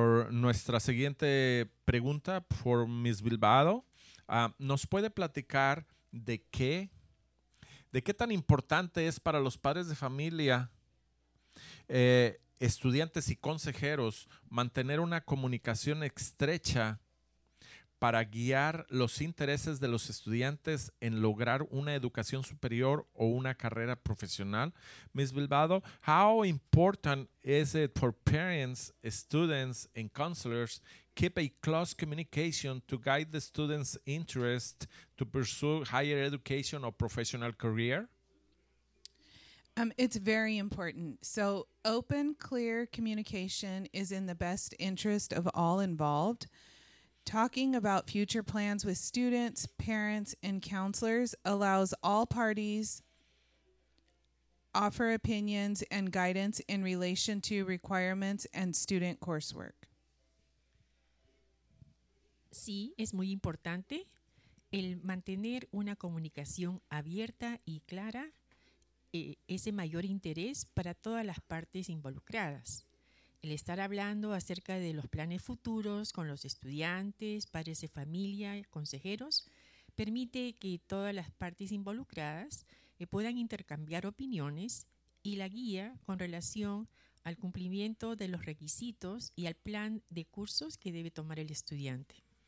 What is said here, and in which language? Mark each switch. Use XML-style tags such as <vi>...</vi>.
<es>Nuestra siguiente pregunta por Ms. Bilbado, ¿nos puede platicar de qué tan importante es para los padres de familia, estudiantes y consejeros, mantener una comunicación estrecha para guiar los intereses de los estudiantes en lograr una educación superior o una carrera profesional?</es> <en>Ms. Bilbado, how important is it for parents, students, and counselors keep a close communication to guide the students' interest to pursue higher education or professional career? It's very important. So open, clear communication is in the best interest of all involved. Talking about future plans with students, parents, and counselors allows all parties offer opinions and guidance in relation to requirements and student coursework.</en> <es>Sí, es muy importante el mantener una comunicación abierta y clara, ese mayor interés para todas las partes involucradas. El estar hablando acerca de los planes futuros con los estudiantes, padres de familia, consejeros, permite que todas las partes involucradas puedan intercambiar opiniones y la guía con relación al cumplimiento de los requisitos y al plan de cursos que debe tomar el estudiante.</es>